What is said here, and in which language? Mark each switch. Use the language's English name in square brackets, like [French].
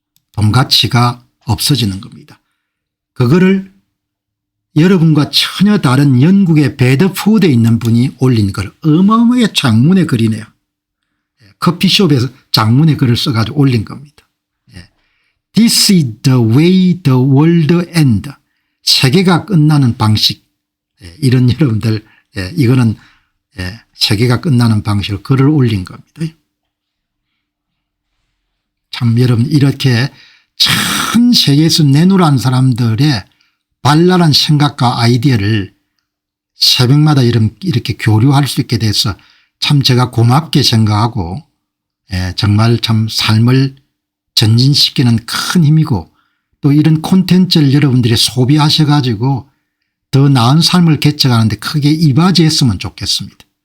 [Korean] 돈 가치가 없어지는 겁니다. 그거를 여러분과 전혀 다른 영국의 배드포드에 있는 분이 올린 걸 어마어마하게 장문의 글이네요. 커피숍에서 장문의 글을 써가지고 올린 겁니다. [English] This is the way the world ends. [Korean] 세계가 끝나는 방식. 이런 여러분들 이거는 세계가 끝나는 방식으로 글을 올린 겁니다. 참 여러분 이렇게 전 세계에서 내놓으라는 사람들의 발랄한 생각과 아이디어를 새벽마다 이렇게 교류할 수 있게 돼서 참 제가 고맙게 생각하고 정말 참 삶을 전진시키는 큰 힘이고 또 이런 콘텐츠를 여러분들이 소비하셔 가지고 더 나은 삶을 개척하는데 크게 이바지했으면 좋겠습니다.